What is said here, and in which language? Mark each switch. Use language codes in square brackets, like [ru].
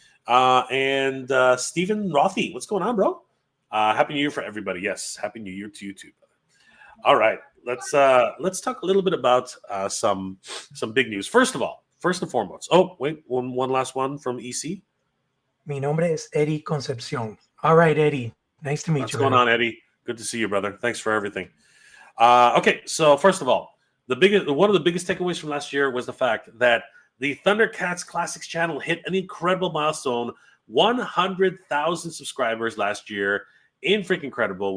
[en] And Stephen Rothy, what's going on, bro? Happy New Year for everybody. Yes, Happy New Year to you too. All right, let's talk a little bit about some big news. First and foremost. Oh, wait, one last one from EC. [es] Mi nombre es Eddie Concepcion. [en] All right, Eddie. Nice to meet you. What's going on, Eddie? Good to see you, brother. Thanks for everything. Okay, so first of all, one of the biggest takeaways from last year was the fact that the Thundercats Classics channel hit an incredible milestone, 100,000 subscribers last year. Freaking incredible.